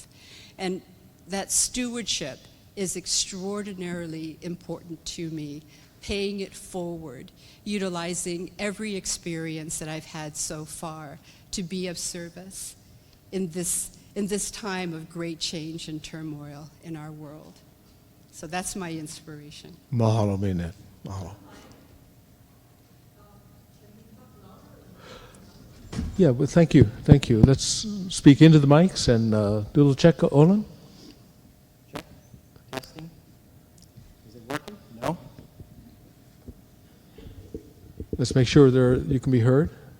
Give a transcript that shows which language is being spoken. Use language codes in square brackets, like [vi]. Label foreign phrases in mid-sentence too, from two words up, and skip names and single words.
[en] And that stewardship is extraordinarily important to me, paying it forward, utilizing every experience that I've had so far to be of service in this time of great change and turmoil in our world. So that's my inspiration. Mahalo, Minette. Mahalo. Yeah, well, thank you. Thank you. Let's speak into the mics and do a little check. Olin? Check. Testing. Is it working? No? Let's make sure you can be heard.